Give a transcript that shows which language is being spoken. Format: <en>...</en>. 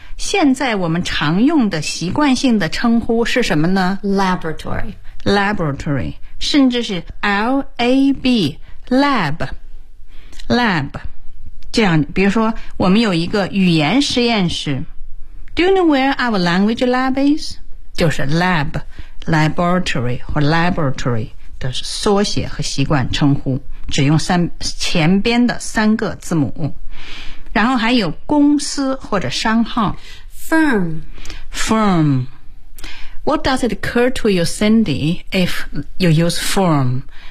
<zh>现在我们常用的习惯性的称呼是什么呢？</zh> <en>Laboratory. Laboratory.</en> <zh>甚至是</zh> <en>LAB. Lab. Lab.</en> <zh>这样比如说我们有一个语言实验室。</zh> <en>Do you know where our language lab is?</en> <zh>就是 lab, laboratory 和 laboratory 的缩写和习惯称呼。只用前边的三个字母。然后还有公司或者商号</zh> <en>firm firm. What does it occur to you, Cindy, if you use firm?</en>